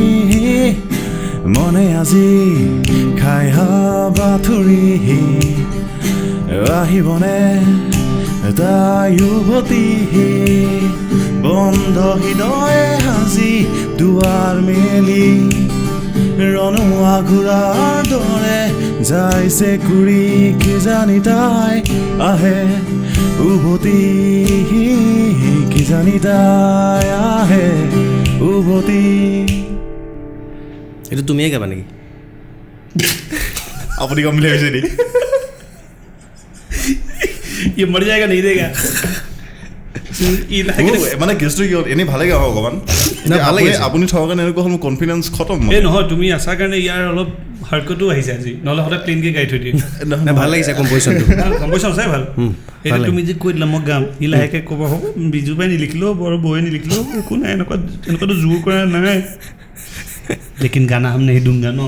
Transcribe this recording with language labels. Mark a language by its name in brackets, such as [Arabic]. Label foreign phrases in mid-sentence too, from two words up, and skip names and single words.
[Assamese] মনে আজি খাই হাবাথুৰি আহিবনে তাই উভতি বন্ধ হৃদয়ে আজি দুৱাৰ মেলি ৰণুৱা ঘূৰাৰ দৰে যাইছে কুৰি কিজানি তাই আহে উভতি কিজানি তাই আহে উভতি এইটো তুমিয়ে গাবা নেকি আপুনি কম বুলি ভাবিছে নেকি [Hindi] ये मर जाएगा नहीं देगा [Assamese] মানে কেছটো কি হ'ল এনেই ভালে গাওঁ অকণমান আপুনি থকাৰ কাৰণে এনেকুৱা হ'ল মোৰ কনফিডেঞ্চ খতম এই নহয় তুমি আছাৰ কাৰণে ইয়াৰ অলপ হাৰ্কটো আহিছে আজি নহ'লে সদায় প্লেইনকৈ গাই থৈ দিয়ে ভাল লাগিছে কম্প'জিশ্যনটো কম্প'জিশ্যন সঁচাই ভাল এতিয়া তুমি যে কৈ দিলা মই গাম ই লাহেকৈ ক'ব হ'ব বিজু পাই নিলিখিলেও বৰ বৌয়ে নিলিখিলেও একো নাই এনেকুৱাতো জোৰ কৰা নাই [Hindi] लेकिन गाना हम नहीं दूंगा ना